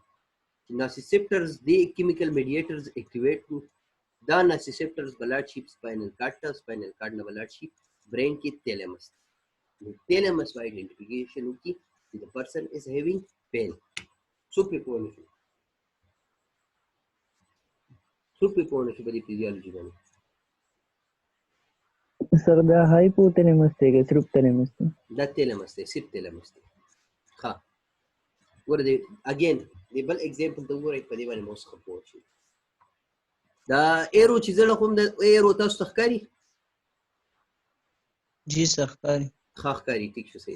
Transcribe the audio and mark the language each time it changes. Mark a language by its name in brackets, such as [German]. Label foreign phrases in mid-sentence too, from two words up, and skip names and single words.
[Pashto] نوسیسپټرز دې [English] chemical mediators [Pashto] اکټیویټ کړو، دا نوسیسپټرز به لاړ شي [English] spinal cord [Pashto] ته، [English] spinal cord [Pashto] نه به لاړ شي برین کې تیلمس. نو تیلمس به آئیډنټیفیکیشن وکړي چې [English] the person is having pain. [Pashto] څوک پرې پوه نه شو؟ څوک پرې پوه نه شو په دې فیزیولوژي باندې؟ سر دا هایپوتالامس دے که صرف تالامس دے? دا تیلمس دی، صرف تیلمس دی. ښه ګوره دې اګین دې بل اگزامپل ته وګورئ، په دې باندې مو څه پوه شئ. دا ایرو چې زړه کوم د ایرو تاسو ته ښکاري؟ جی سر ښکاري. ښه ښکاري، ټیک شو، صحیح ده.